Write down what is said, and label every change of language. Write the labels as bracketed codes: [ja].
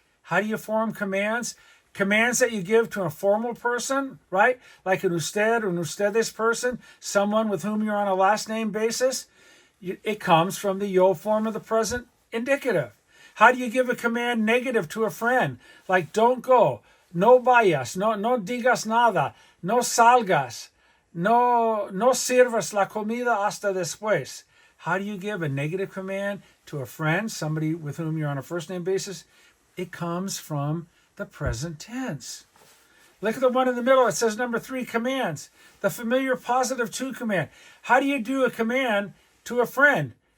[en] How do you form commands? Commands that you give to a formal person, right? Like an usted or an ustedes person, someone with whom you're on a last name basis. It comes from the yo form of the present indicative. How do you give a command negative to a friend? Like don't go, [es] no vayas, no digas nada, no salgas, no sirvas la comida hasta después. [en] How do you give a negative command to a friend, somebody with whom you're on a first name basis? It comes from the present tense. Look at the one in the middle. It says number 3, commands. The familiar positive to command. How do you do a command to a friend?